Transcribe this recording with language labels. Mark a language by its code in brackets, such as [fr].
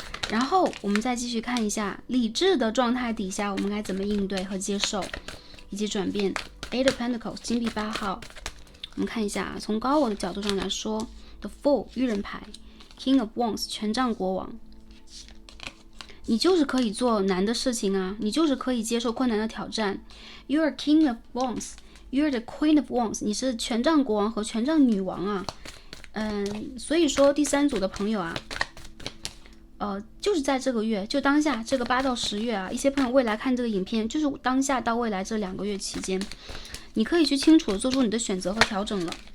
[zh] 然后我们再继续看一下理智的状态底下，我们该怎么应对和接受以及转变。 Eight of Pentacles 金币8号，我们看一下从高我的角度上来说， The Fool 愚人牌， King of Wands 权杖国王。你就是可以做难的事情啊，你就是可以接受困难的挑战。 [en] You're King of Wands, You're the Queen of Wands， [zh] 你是权杖国王和权杖女王啊。所以说第3组的朋友啊，就是在这个月，就当下这个8到10月啊，一些朋友未来看这个影片，就是当下到未来这2个月期间，你可以去清楚的做出你的选择和调整了。